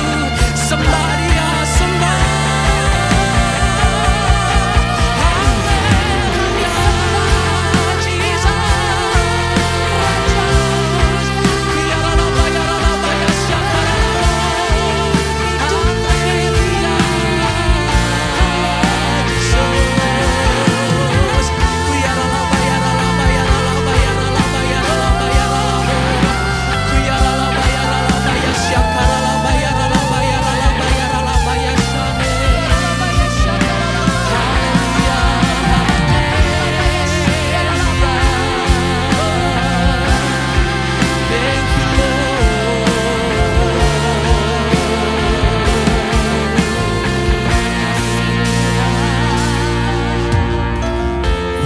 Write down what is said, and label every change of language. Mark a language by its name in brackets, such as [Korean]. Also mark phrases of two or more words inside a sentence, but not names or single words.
[Indonesian] Sembah Dia, sembah. Haleluya, Jesus. Kuyaralabaya syakaralabaya. Haleluya, Jesus. Kuyaralabaya syakaralabaya shane. Haleluya, [English] thank you Lord.